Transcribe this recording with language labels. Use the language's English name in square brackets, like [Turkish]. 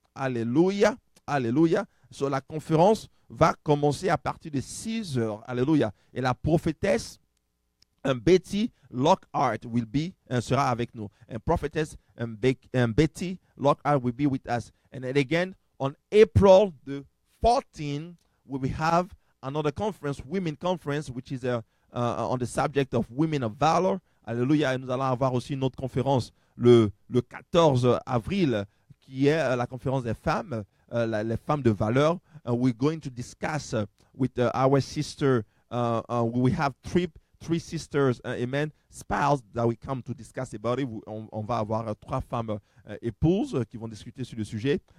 [French] Alléluia. Alléluia. So la conférence va commencer à partir de 6 heures. Alléluia. Et la prophétesse Betty Lockhart sera avec nous. [English] And prophetess Betty Lockhart will be with us. And then again, on April the 14th, we will have another conference, Women Conference, which is on the subject of Women of Valor. Alléluia. [French] Et nous allons avoir aussi une autre conférence le 14 avril, qui est la conférence des femmes, les femmes de valeur. [English] We're going to discuss with our sister, we have three sisters, amen, spouse that we come to discuss about it. [French] On va avoir 3 femmes épouses qui vont discuter sur le sujet.